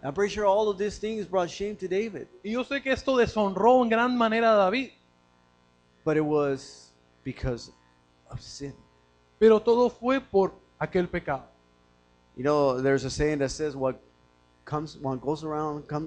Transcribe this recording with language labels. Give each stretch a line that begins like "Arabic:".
English: I'm pretty sure all of these things brought shame to David.
Spanish: Y yo sé que esto deshonró en gran manera a David.
English: But it was because of sin.
Spanish: Pero todo fue por aquel pecado.
English: You know, there's a saying that says what comes around goes around.